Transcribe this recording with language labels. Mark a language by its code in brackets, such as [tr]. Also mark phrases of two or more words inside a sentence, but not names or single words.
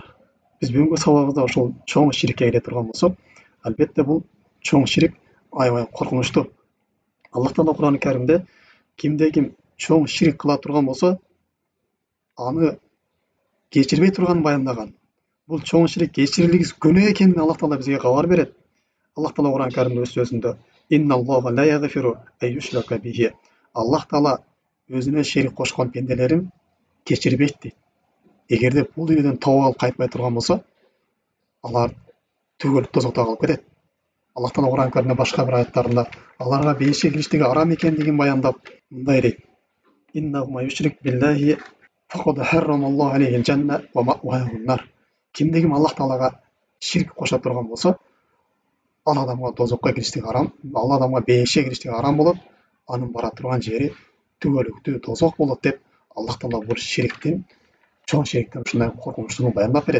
[ky] Биз бүгүнкү сабагыбызда ошол чоң ширикке келе турган болсок, албетте бул чоң ширик аябай коркунучтуу. Аллах таала Кур'ан-ы Каримде кимде-ким чоң ширик кыла турган болсо, аны кечирбей турганын баяндаган. Бул чоң ширик кечирилгис күнөө экенин Аллах таала бизге кабар берет. Аллах таала Кур'ан-ы Каримде өз сөзүндө [ar] «إن الله لا يغفر أن يشرك به». [ky] Аллах таала өзүнө шерик кошкон пенделерин кечирбейт дейт. Эгерде бул үйдөн тооба кылып кайтпай турган болсо, алар түгөл тозокто калып кетет. Аллах таала Кур'ан-ы Каримде башка бир аяттарында аларга бейишке кириштиги арам экендигин баяндап, мындай дейт: [ar] «إنه من يشرك بالله فقد حرم الله عليه الجنة ومأواه النار». [ky] Кимде-ким Аллах таалага ширик коша турган болсо, ал адамга тозокко кириштиги арам, ал адамга бейишке кириштиги арам болот, анын бара турган жери түгөлүктүү тозок болот деп Аллах таала бул шириктин, чоң шириктин ушундай коркунучтуулугун баяндап берет.